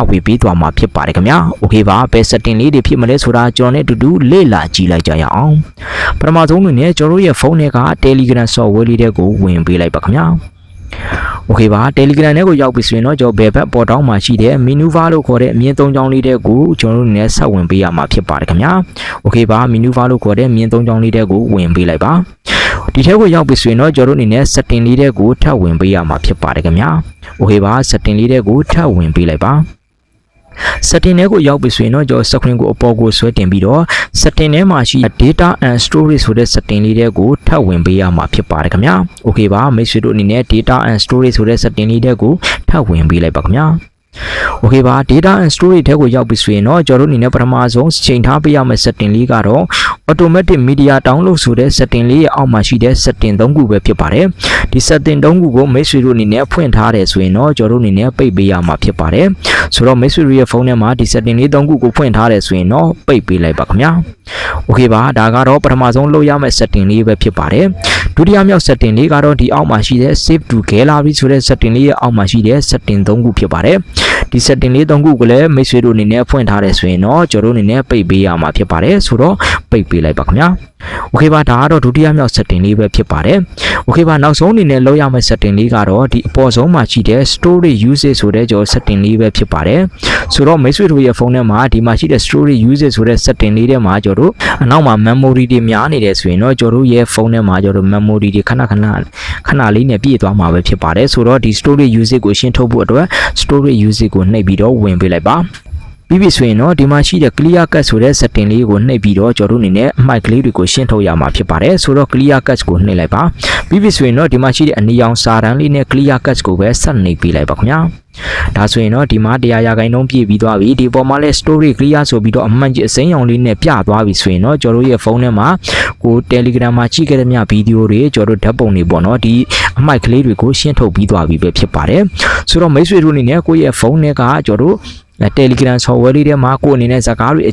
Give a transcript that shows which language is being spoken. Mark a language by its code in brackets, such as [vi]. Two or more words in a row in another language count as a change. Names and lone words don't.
[my] ဝေပေးသွားမှာဖြစ်ပါတယ်ခင်ဗျာ Okay ပါဘယ် setting လေးတွေဖြစ်မလဲဆိုတာကျွန်တော်နဲ့အတူတူလေ့လာကြည့်လိုက်ကြရအောင်ပထမဆုံးအနေနဲ့ကျွန်တော်ရဲ့ဖုန်းထဲက Telegram software လေးတွေကိုဝင်ပေးလိုက်ပါခင်ဗျာ Okay ပါ Telegram နဲ့ကိုရောက်ပြီဆိုရင်တော့ကျွန်တော်ဘယ်ဘက်ပေါ်တောင်းမှာရှိတဲ့ [en] menu bar [my] လို့ခေါ်တဲ့အမြင့်သုံးချောင်းလေးတွေကိုကျွန်တော်တို့နဲ့ဆက်ဝင်ပေးရမှာဖြစ်ပါတယ်ခင်ဗျာ Okay ပါ [en] menu bar [my] လို့ခေါ်တဲ့အမြင့်သုံးချောင်းလေးတွေကိုဝင်ပေးလိုက်ပါဒီထဲကိုရောက်ပြီဆိုရင်တော့ကျွန်တော်တို့အနေနဲ့ setting လေးတွေကိုထပ်ဝင်ပေးရမှာဖြစ်ပါတယ်ခင်ဗျာ Okay ပါ setting လေးတွေကိုထပ်ဝင်ပေးလိုက်ပါ setting တွေကိုရောက်ပြီဆိုရင်တော့ကျွန်တော် screen ကိုအပေါ်ကိုဆွဲတင်ပြီးတော့ setting ထဲမှာရှိ [en] data and storage [my] ဆိုတဲ့ setting လေးတွေကိုထပ်ဝင်ပေးရမှာဖြစ်ပါတယ်ခင်ဗျာ Okay ပါ မိတ်ဆွေတို့အနေနဲ့ [en] data and storage [my] ဆိုတဲ့ setting လေးတွေကိုထပ်ဝင်ပေးလိုက်ပါခင်ဗျာ Okay ပါ [en] data and storage [my] ထဲကိုရောက်ပြီဆိုရင်တော့ကျွန်တော်တို့အနေနဲ့ပထမဆုံးချိန်ထားပေးရမယ့် setting လေးကတော့ [en] automatic media download [my] ဆိုတဲ့ setting လေးရဲ့အောက်မှာရှိတဲ့ setting 3ခုပဲဖြစ်ပါတယ်ဒီ setting 3ခုကိုမိတ်ဆွေတို့အနေနဲ့ဖွင့်ထားတယ်ဆိုရင်တော့ကျွန်တော်တို့အနေနဲ့ပိတ်ပေးရမှာဖြစ်ပါတယ်ဆိုတော့မိတ်ဆွေတို့ရဲ့ဖုန်းထဲမှာဒီ setting လေး3ခုကိုဖွင့်ထားတယ်ဆိုရင်တော့ပိတ်ပေးလိုက်ပါခင်ဗျာ Okay ပါဒါကတော့ပထမဆုံး လုပ်ရမယ့် setting လေးပဲဖြစ်ပါတယ်ဒုတိယမြောက် setting လေးကတော့ဒီအောက်မှာရှိတဲ့ [en] save to gallery [my] ဆိုတဲ့ setting လေးရဲ့အောက်မှာရှိတဲ့ setting 3ခုဖြစ်ပါတယ်ဒီ setting လေး3ခုကိုလည်းမိတ်ဆွေတို့အနေနဲ့ဖွင့်ထားတယ်ဆိုရင်တော့ကျွန်တော်တို့အနေနဲ့ပိတ်ပေးရမှာဖြစ်ပါတယ်ဆိုတော့ပိတ်ပေးလိုက်ပါခင်ဗျာ Okay ပါဒါကတော့ဒုတိယမြောက် setting လေးပဲဖြစ်ပါတယ် Okay ပါနောက်ဆုံးအနေနဲ့လုပ်ရမယ့် setting လေးကတော့ဒီအပေါ်ဆုံးမှာရှိတဲ့ [en] storage usage [my] ဆိုတဲ့ကျွန်တော် setting လေးပဲဖြစ်ပါတယ်ဆိုတော့မိတ်ဆွေတို့ရဲ့ဖုန်းထဲမှာဒီမှာရှိတဲ့ [en] storage usage [my] ဆိုတဲ့ setting လေးထဲမှာကျွန်တော်တို့အနောက်မှာ memory တွေများနေတယ်ဆိုရင်တော့ကျွန်တော်တို့ရဲ့ဖုန်းထဲမှာကျွန်တော်တို့ memory တွေခဏလေးနဲ့ပြည့်သွားမှာပဲဖြစ်ပါတယ်ဆိုတော့ဒီ [en] storage usage [my] ကိုရှင်းထုတ်ဖို့အတွက် [en] storage usage [my] ကိုနှိပ်ပြီးတော့ဝင်ပေးလိုက်ပါပြီးပြီဆိုရင်တော့ဒီမှာရှိတဲ့ [en] clear cut [my] ဆိုတဲ့ setting လေးကိုနှိပ်ပြီးတော့ကျွန်တော်တို့အနေနဲ့အမိုက်ကလေးတွေကိုရှင်းထုတ်ရမှာဖြစ်ပါတယ်ဆိုတော့ [en] clear cut [my] ကိုနှိပ်လိုက်ပါပြီးပြီဆိုရင်တော့ဒီမှာရှိတဲ့အနီရောင်စာတန်းလေးနဲ့ [en] clear cut [my] ကိုပဲဆက်နှိပ်ပေးလိုက်ပါခင်ဗျာဒါဆိုရင်တော့ဒီမှာ100ရာခိုင်နှုန်းပြည့်ပြီးသွားပြီဒီပေါ်မှာလဲ [en] storage clear [my] ဆိုပြီးတော့အမှန်ကြီးအစိမ်းရောင်လေးနဲ့ပြသွားပြီဆိုရင်တော့ကျွန်တော်တို့ရဲ့ဖုန်းထဲမှာ ကို Telegram မှာကြည့်ခဲ့တဲ့မြဗီဒီယိုတွေကျွန်တော်တို့ဓာတ်ပုံတွေပေါ့နော်ဒီအမိုက်ကလေးတွေကိုရှင်းထုတ်ပြီးသွားပြီပဲဖြစ်ပါတယ်ဆိုတော့မိတ်ဆွေတို့အနေနဲ့ကိုယ့်ရဲ့ဖုန်းထဲကကျွန်တော်တို့Telegram software လေးထဲမှာကိုယ်အနေနဲ့စကားတွေအ